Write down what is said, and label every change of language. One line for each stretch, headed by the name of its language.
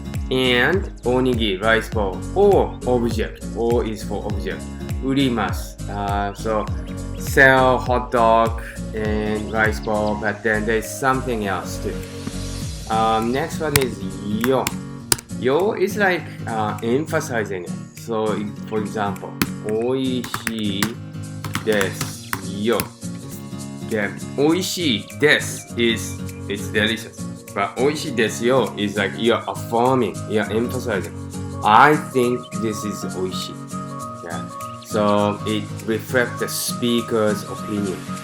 English: And おにぎり rice ball or object. O is for object.
Japanese: 売ります。
English: So sell hot dog and rice ball, but then there's something else too. Next one is yo. Yo is like emphasizing it. So for example,
Japanese: おいしいですよ.
English: Okay,
Japanese: おいしいです
English: is it's delicious. But
Japanese: おいしいですよ
English: is like you're affirming, you're emphasizing. I think this is
Japanese: おいしい.
English: Okay. So it reflects the speaker's opinion.